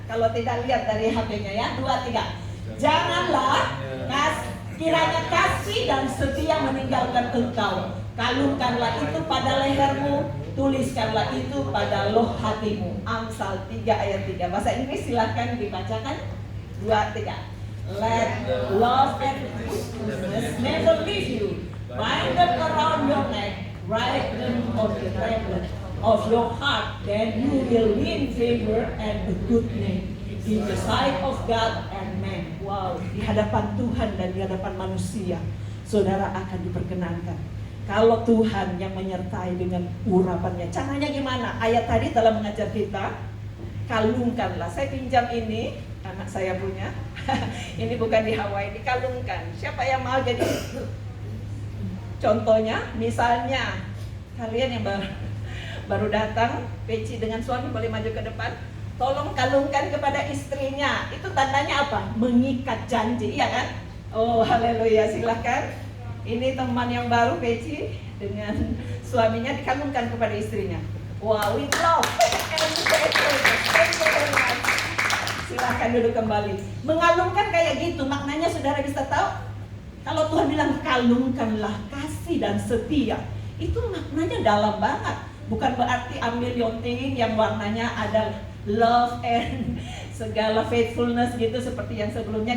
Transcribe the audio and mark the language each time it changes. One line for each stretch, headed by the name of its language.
Indonesian: Kalau tidak lihat dari HP-nya ya. 2, 3. Janganlah kiranya kasih dan setia meninggalkan engkau. Kalungkanlah itu pada lehermu, tuliskanlah itu pada loh hatimu. Amsal 3 ayat 3. Bahasa Inggris silahkan dibacakan. 2, 3.
English: Let love and faithfulness never leave you. Bind them around your neck, write them on the tablet of your heart. Then you will win favor and a good name in the sight of God and man.
Indonesian: Wow, di hadapan Tuhan dan di hadapan manusia, saudara akan diperkenankan. Kalau Tuhan yang menyertai dengan urapannya. Caranya gimana? Ayat tadi telah mengajar kita, kalungkanlah. Saya pinjam ini, anak saya punya. Ini bukan di Hawaii, dikalungkan. Siapa yang mau jadi? Contohnya, misalnya kalian yang baru datang, Peci dengan suami boleh maju ke depan. Tolong kalungkan kepada istrinya. Itu tandanya apa? Mengikat janji, iya kan? Oh, haleluya, silahkan. Ini teman yang baru, Peci dengan suaminya dikalungkan kepada istrinya.
English: Wow, with love and faithfulness. Thank you very much.
Indonesian: Silahkan duduk kembali. Mengalungkan kayak gitu, maknanya saudara bisa tahu. Kalau Tuhan bilang kalungkanlah kasih dan setia, itu maknanya dalam banget. Bukan berarti ambil liontin yang warnanya ada
English: love and
Indonesian: segala faithfulness gitu seperti yang sebelumnya.